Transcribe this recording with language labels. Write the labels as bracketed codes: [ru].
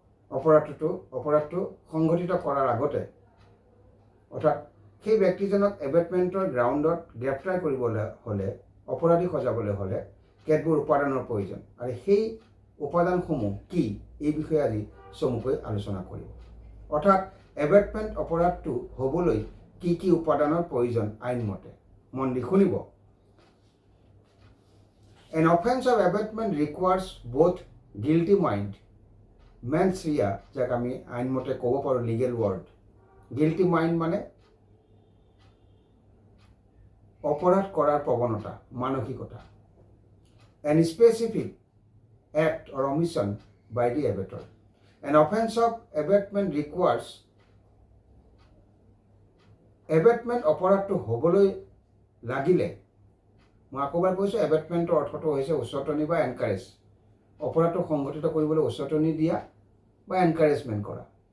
[as] অপৰাধটো সংঘটিত কৰাৰ আগতে, অৰ্থাৎ সেই ব্যক্তিজনক এবেটমেণ্টৰ গ্ৰাউণ্ডত গ্ৰেপ্তাৰ কৰিবলৈ হ'লে, অপৰাধী সজাবলৈ হ'লে কেতবোৰ উপাদানৰ প্ৰয়োজন। আৰু সেই উপাদানসমূহ কি, এই বিষয়ে আজি চমুকৈ আলোচনা কৰিম। অৰ্থাৎ এবেটমেণ্ট অপৰাধটো হ'বলৈ কি কি উপাদানৰ প্ৰয়োজন আইনমতে, মন দি শুনিব। [en] An offense of abatement requires both guilty mind, mens rea, [as] যাক আমি আইনমতে ক'ব পাৰোঁ লিগেল ৱৰ্ড। গিল্টি মাইণ্ড মানে অপৰাধ কৰাৰ প্ৰৱণতা, মানসিকতা। [en] An specific act or omission by the abator. An offense of abatement requires [as] এবেটমেণ্ট অপৰাধটো হ'বলৈ লাগিলে, মই আকৌ এবাৰ কৈছোঁ, এবেটমেণ্টৰ অৰ্থটো হৈছে উচতনি বা এনকাৰেজ। অপৰাধটো সংঘটিত কৰিবলৈ উচতনি দিয়া বা এনকাৰেজমেণ্ট কৰা।